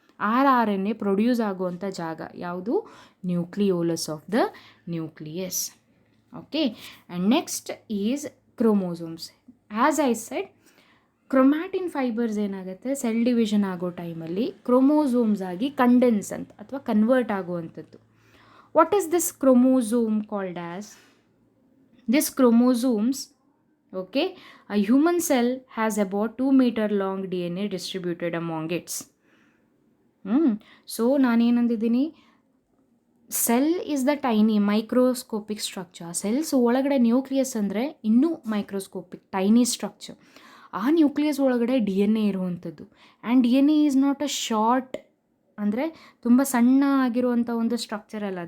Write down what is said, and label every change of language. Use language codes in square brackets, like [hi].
[kn] RNA produce ಆಗುವಂಥ ಜಾಗ ಯಾವುದು? [en] Nucleolus of the nucleus. [kn] Okay, [en] And next is chromosomes. As I said, [kn] chromatin fibres ಏನಾಗುತ್ತೆ, cell division ಆಗೋ ಟೈಮಲ್ಲಿ ಕ್ರೋಮೋಸೋಮ್ಸ್ ಆಗಿ ಕಂಡೆನ್ಸ್ ಅಂತ ಅಥವಾ ಕನ್ವರ್ಟ್ ಆಗುವಂಥದ್ದು. [en] What is this chromosome called as? This chromosomes, okay, a human cell has about 2 meter long DNA distributed among its. So [kn] ನಾನೇನಂದಿದ್ದೀನಿ, [en] Cell is the tiny microscopic structure. [kn] Cells ಒಳಗಡೆ nucleus ಅಂದರೆ ಇನ್ನೂ microscopic tiny structure. ಆ nucleus ಒಳಗಡೆ DNA ಇರುವಂಥದ್ದು. [en] and DNA is not a short, [kn] ಅಂದರೆ ತುಂಬ ಸಣ್ಣ ಆಗಿರುವಂಥ ಒಂದು ಸ್ಟ್ರಕ್ಚರ್ ಅಲ್ಲ.